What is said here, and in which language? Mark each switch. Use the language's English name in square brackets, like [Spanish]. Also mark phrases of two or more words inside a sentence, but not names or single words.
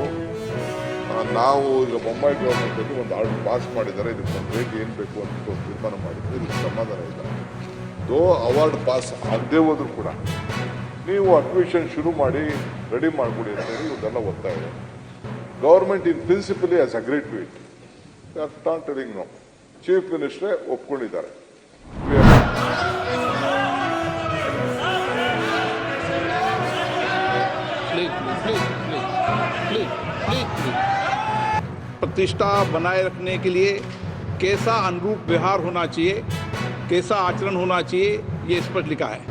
[Kannada] ನಾವು ಈಗ ಬೊಮ್ಮಾಯಿ ಗೌರ್ಮೆಂಟಲ್ಲಿ ಒಂದು [English] order pass [Kannada] ಮಾಡಿದ್ದಾರೆ. ಇದಕ್ಕೆ ಒಂದು ರೇಟ್ ಏನು ಬೇಕು ಅಂತ ತೀರ್ಮಾನ ಮಾಡಿದ್ರು. ಇದಕ್ಕೆ ಸಮಾಧಾನ ಇಲ್ಲ. ದೋ [English] award pass [Kannada] ಆಗದೆ ಹೋದ್ರು ಕೂಡ ನೀವು ಅಡ್ಮಿಷನ್ ಶುರು ಮಾಡಿ ರೆಡಿ ಮಾಡಿಕೊಡಿ ಅಂತ ಹೇಳಿ ಇವನ್ನೆಲ್ಲ ಒತ್ತಾಯ ಇದೆ. [English] Government in principally has agreed to it. Not telling no. Chief Minister [Kannada] ಒಪ್ಕೊಂಡಿದ್ದಾರೆ. [Hindi] प्रतिष्ठा बनाए रखने के लिए कैसा अनुरूप व्यवहार होना चाहिए, कैसा आचरण होना चाहिए, ये स्पष्ट लिखा है.